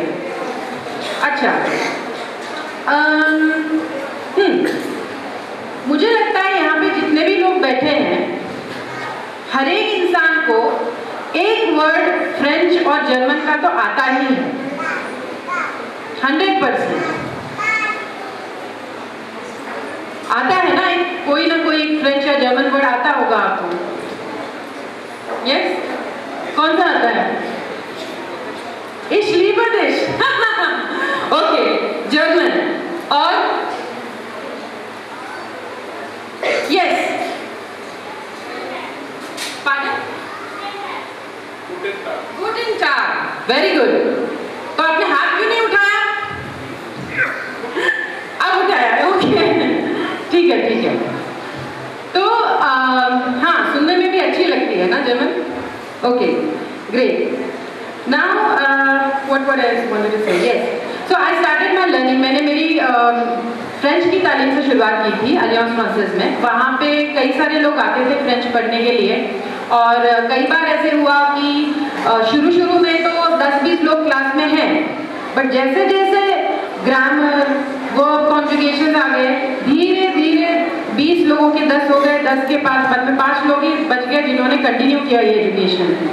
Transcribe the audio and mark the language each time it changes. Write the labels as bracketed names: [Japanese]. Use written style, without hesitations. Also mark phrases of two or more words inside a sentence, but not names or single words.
[Hindi] अच्छा, मुझे लगता है यहाँ पे जितने भी लोग बैठे हैं, हर एक इंसान को एक वर्ड फ्रेंच और जर्मन का तो आता ही है, 100% आता है ना। कोई ना कोई फ्रेंच या जर्मन वर्ड आता होगा आपको। यस, कौन सा आता है? [German] Ich liebe dich। [Hindi] ओके, जर्मन। और यस, पार्डन, [German] Guten Tag, [English] very good. [Hindi] तो आपने हाथ क्यों नहीं उठाया? अब उठाया, ओके, ठीक है। तो हाँ, सुनने में भी अच्छी लगती है ना जर्मन। ओके, ग्रेट। [English] नाउ what I wanted to say, yes, so I started my learning। [Hindi] मैंने मेरी फ्रेंच की तालीम से शुरुआत की थी अलियांस फ्रांसेस में। वहाँ पे कई सारे लोग आते थे फ्रेंच पढ़ने के लिए, और कई बार ऐसे हुआ कि शुरू में तो 10-20 लोग क्लास में हैं, बट जैसे जैसे ग्रामर, वर्ब, कॉन्जुगेशन आ गए, धीरे 20 लोगों के 10 हो गए, 10 के 5 लोग ही बच गए जिन्होंने कंटिन्यू किया ये एजुकेशन।